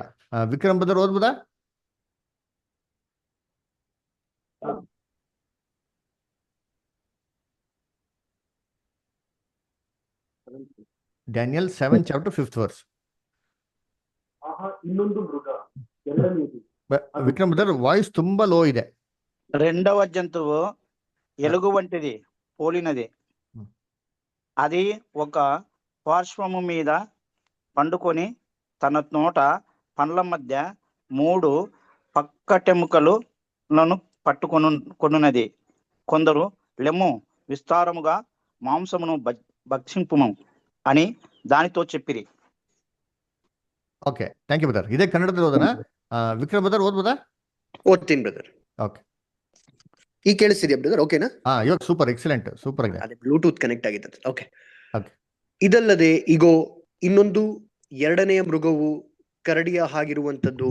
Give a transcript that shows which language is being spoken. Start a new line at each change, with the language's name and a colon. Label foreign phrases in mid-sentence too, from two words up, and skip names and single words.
Kannada: ವಿಕ್ರಮ್ ಬ್ರದರ್ ಓದ್ಬೋದಾ? ಡ್ಯಾನಿಯಲ್ 7
English: chapter 5th verse.
Kannada: ಇನ್ನೊಂದು ಮೃಗ, ಎರಡನೇದು. విక్రమ్
English: brother voice
Kannada: ತುಂಬಾ లో ಇದೆ.
Telugu: రెండవ జంతువు ఎలుగు వంటిది పోలినది. అది ఒక పార్శ్వము మీద పండుకొని తన నోట పండ్ల మధ్య 3 పక్కటెముకలను పట్టుకొనున్నది. కొందరు లెమ్ము విస్తారముగా మాంసమును భక్షింపుము అని దానితో చెప్పిరి.
Kannada: ಓಕೆ,
English: thank you brother.
Kannada: ಇದೇ ಕನ್ನಡದಲ್ಲಿ ಓದೋಣ. ವಿಕ್ರಮ್ ಬ್ರದರ್ ಓದ್ಬೋದಾ? ಓದ್ತೀನಿ ಬ್ರದರ್. ಓಕೆ, ಈಗ ಕೇಳಿಸ್ತಿದ್ಯಾ ಬ್ರದರ್? ಓಕೆನಾ? ಇವಾಗ
English: super, excellent, super
Kannada: ಆಗಿದೆ. ಅದೇ
English: Bluetooth connect
Kannada: ಆಗಿದೆ. ಓಕೆ. ಓಕೆ. ಇದಲ್ಲದೆ ಇಗೋ, ಇನ್ನೊಂದು 2ನೆಯ ಮೃಗವು ಕರಡಿಯ ಹಾಗಿರುವಂಥದ್ದು.